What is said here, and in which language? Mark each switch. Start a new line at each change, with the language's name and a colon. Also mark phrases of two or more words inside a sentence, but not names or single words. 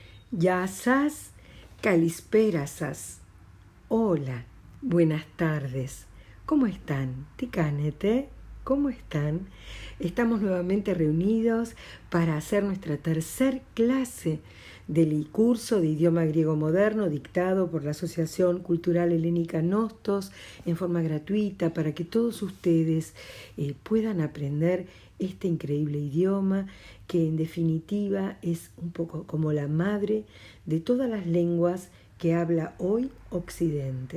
Greek: Γεια σας, καλησπέρα σας.
Spanish: Hola, buenas tardes. ¿Cómo están?
Greek: ¿Τι κάνετε?
Spanish: ¿Cómo están? Estamos nuevamente reunidos para hacer nuestra tercer clase del curso de idioma griego moderno dictado por la Asociación Cultural Helénica Nostos en forma gratuita para que todos ustedes puedan aprender este increíble idioma que en definitiva es un poco como la madre de todas las lenguas que habla hoy Occidente.